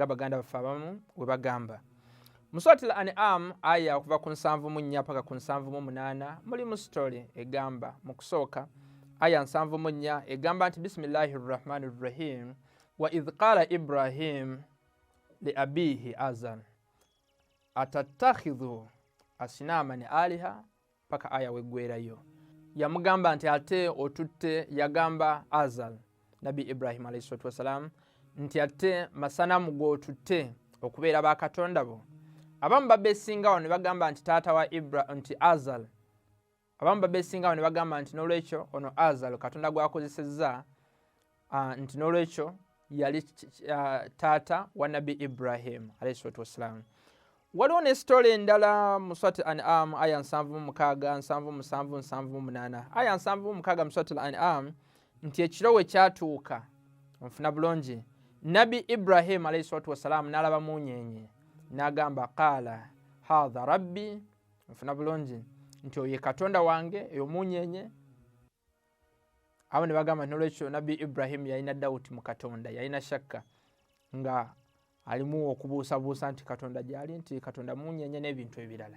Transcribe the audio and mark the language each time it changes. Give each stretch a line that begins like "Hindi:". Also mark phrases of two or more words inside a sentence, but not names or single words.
Ganda: baganda baffe abamu we bagamba mu surati al-An'am aya okuva ku 7 paka ku 7 mulimu story egamba mu kusooka aya 7 egamba nti
Arabic: بسم الله الرحمن الرحيم وإذ قال إبراهيم لأبيه آزر أتتخذ أصناما آلهة paka
Ganda: aya weggwerayo yamugamba nti ate otutte yagamba Azar Nabbi Ibrahim
Arabic: عليه الصلاة والسلام
Ganda: nti ate masanamu g'otutte okubeera bakatonda bo abamu babesingawo ne bagamba nti taata wa Ibrahim nti Azar abamu babesingawo ne bagamba nti n'olwekyo ono Azar katonda gwakozesezza nti n'olwekyo yali taata wa Nabbi Ibrahim
Arabic: عليه الصلاة والسلام.
Ganda: Waliwo ne story endala mu surati al-An'am aya 7 aya 7 mu surati al-An'am nti ekiro we kyatuuka nfuna bulungi Nabbi Ibrahim
Arabic: عليه الصلاة والسلام
Ganda: n'alaba munyenye n'agamba
Arabic: قال هذا ربي
Ganda: nfuna bulungi nti oyo katonda wange eyo munyenye abo ne bagamba n'olwekyo Nabbi Ibrahim yalina dawuti mu katonda yalina shakka nga alimu okubuusabuusa nti katonda gyali nti katonda munyenye n'ebintu ebirala.